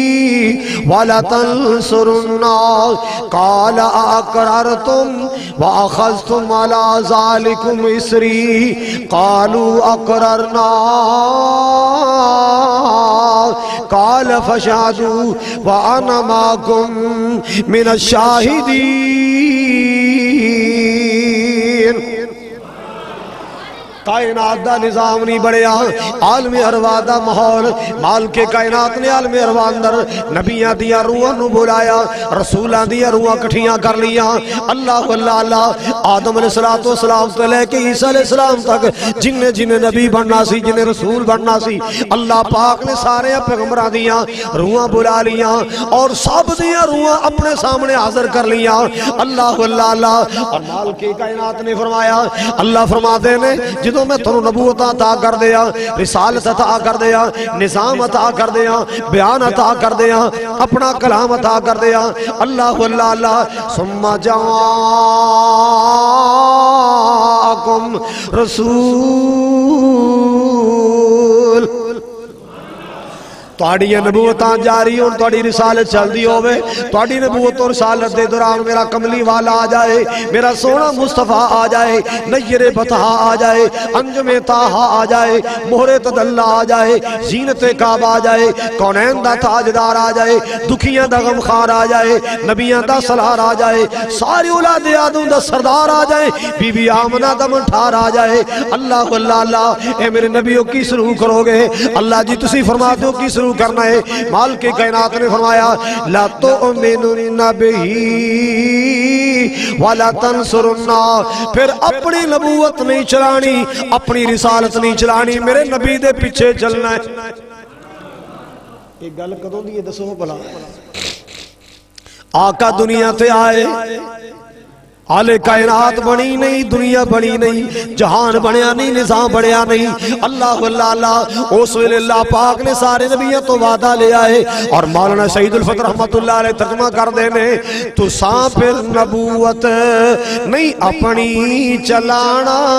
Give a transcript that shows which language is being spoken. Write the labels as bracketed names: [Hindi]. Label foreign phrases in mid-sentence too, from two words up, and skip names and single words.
[Arabic] وَلَتَنْصُرُنَّهُ قَالَ أَأَقْرَرْتُمْ وَأَخَذْتُمْ عَلَى ذَلِكُمْ إِصْرِي قَالُوا أَقْرَرْنَا قال فاشهدوا وانا معكم من الشاهدين. [Punjabi] کائنات دا نظام نہیں بڑھیا، عالم ارواح دا ماحول، مالک کائنات نے عالم ارواح اندر نبیاں دیاں روحاں نو بلایا، رسولاں دیاں روحاں کٹھیاں کر لیاں. اللہ اللہ اللہ آدم علیہ السلام سے لے کے عیسیٰ علیہ السلام تک جن نبی بننا سی، جن رسول بننا سی، اللہ پاک نے سارے پیغمبراں دیاں روحاں بلا لیاں اور سب دیاں روحاں اپنے سامنے حاضر کر لیاں. اللہ اللہ اللہ. اور مالک کائنات نے فرمایا، اللہ فرماتے نے جدوں میں تنوں نبوت عطا کر دیا، رسالت عطا کر دیا، نظام عطا کر دیا، بیان عطا کر دیا، اپنا کلام عطا کر دیا. [Arabic] اللہ اللہ اللہ. ثم جاءکم رسول. [Punjabi] تہاڈی نبوتاں جاری ہون، تہاڈی رسالت چلدی ہوے، تہاڈی نبوت اور رسالت دے دوران میرا کملی والا آ جائے، میرا سونا مصطفیٰ آ جائے، نیر بطحا آ جائے، انجم طٰہا آ جائے، مہر تدلہ آ جائے، زینت کعبہ آ جائے، کونین دا تاجدار آ جائے، دکھیاں دا غمخوار آ جائے، نبیاں دا سالار آ جائے، ساری اولاد آدم دا سردار آ جائے، بی بی آمنہ دا منٹھار آ جائے. اللہ اللہ اللہ. اے میرے نبیوں کی شروع کرو گے؟ اللہ جی تسی فرماتے ہو کی شروع کرنا ہے. مالک کائنات نے فرمایا [Arabic] لا تؤمنون بہ ولا تنصرن. [Punjabi] پھر اپنی نبوت نہیں چلانی، اپنی رسالت نہیں چلانی، میرے نبی دے پیچھے چلنا ہے. ایک گل کدوں دی دسو بھلا. آقا دنیا تے آئے، حالے کائنات بنی نہیں، دنیا بنی نہیں، جہان بنیا نہیں، نظام بنیا نہیں. اللہ اللہ اللہ. اس ویلے اللہ پاک نے سارے نبیوں تو وعدہ لے آئے اور مولانا شہید الفتح رحمت اللہ علیہ ترجمہ کر دینے تو ساں پھر نبوت نہیں اپنی چلانا.